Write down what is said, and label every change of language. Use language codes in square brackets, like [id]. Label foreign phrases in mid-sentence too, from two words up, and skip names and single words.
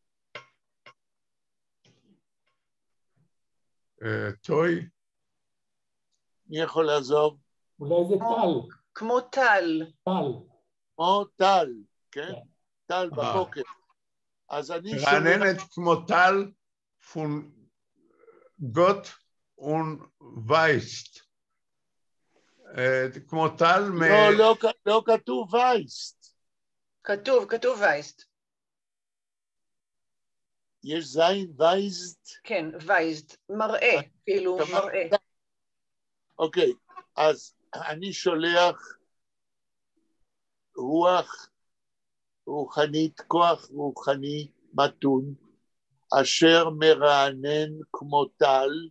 [he] טוי. מי יכול לעזוב? אולי זה טל. כמו טל. טל. כמו טל, כן? טל בבוקר. אז אני שומע... רעננת כמו טל [de] von Gott und weist. [he] כמו טל מ... לא כתוב וייסט. כתוב וייסט. יש זין וייסט? כן, וייסט. מראה, כאילו מראה. אוקיי, אז אני שולח רוח רוחנית, כוח רוחני מתון, אשר מרענן כמו טל.